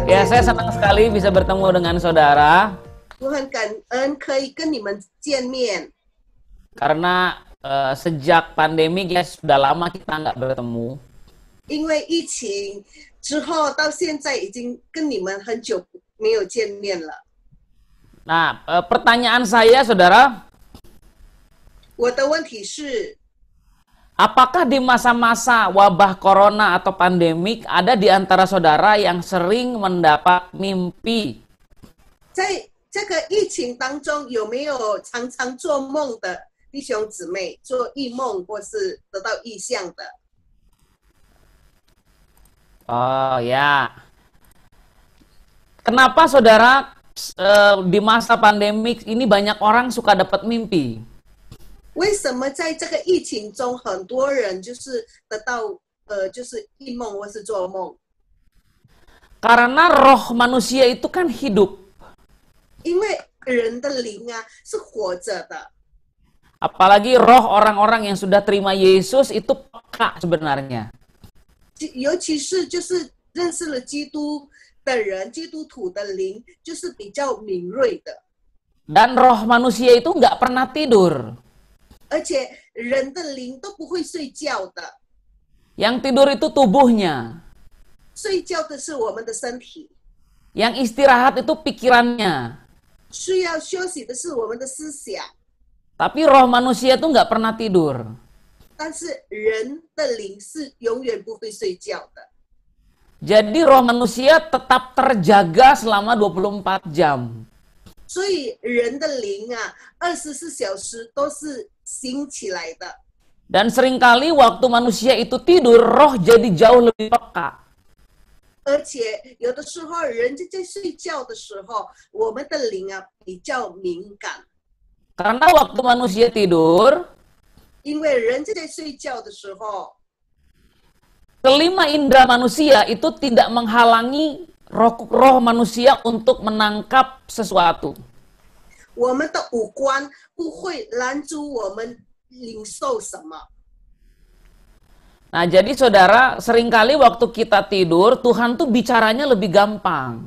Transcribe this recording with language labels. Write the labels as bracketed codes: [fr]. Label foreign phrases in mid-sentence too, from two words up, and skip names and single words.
[id] saya senang sekali bisa bertemu dengan saudara [zh] 我很感恩可以跟你们见面， [id] karena sejak pandemi guys sudah lama kita nggak bertemu. [zh] 因为疫情之后到现在已经跟你们很久没有见面了。 [id] Nah, pertanyaan saya saudara, [zh] 我的问题是， [id] apakah di masa-masa wabah corona atau pandemik ada di antara saudara yang sering mendapat mimpi? [zh] 在这个疫情当中，有没有常常做梦的弟兄姊妹做异梦或是得到异象的？ [id] Oh ya. Kenapa saudara di masa pandemik ini banyak orang suka dapat mimpi? [zh] 为什么在这个疫情中，很多人就是得到就是异梦或是做梦？ [id] Karena roh manusia itu kan hidup. [zh] 因为人的灵啊是活着的， [id] Apalagi roh orang-orang yang sudah terima Yesus itu peka sebenarnya. [zh] 尤其是就是认识了基督的人，基督徒的灵就是比较敏锐的， [id] Dan roh manusia itu nggak pernah tidur. [zh] 而且人的灵都不会睡觉的， [id] Yang tidur itu tubuhnya. [zh] 睡觉的是我们的身体， [id] Yang istirahat itu pikirannya. [zh] 需要休息的是我们的思想， [id] Tapi roh manusia itu nggak pernah tidur. [zh] 但是人的灵是永远不会睡觉的。 [id] Jadi roh manusia tetap terjaga selama 24 jam. [zh] 所以人的灵啊，24小时都是醒起来的。 [id] Dan seringkali waktu manusia itu tidur, roh jadi jauh lebih peka. [zh] 而且有的时候人就在睡觉的时候，我们的灵啊比较敏感， [id] Karena waktu manusia tidur, [zh] 因为人就在睡觉的时候， [id] kelima indera manusia itu tidak menghalangi roh manusia untuk menangkap sesuatu. [zh] 我们的五官不会拦住我们领受什么。 [id] Nah, jadi saudara, seringkali waktu kita tidur, Tuhan tuh bicaranya lebih gampang.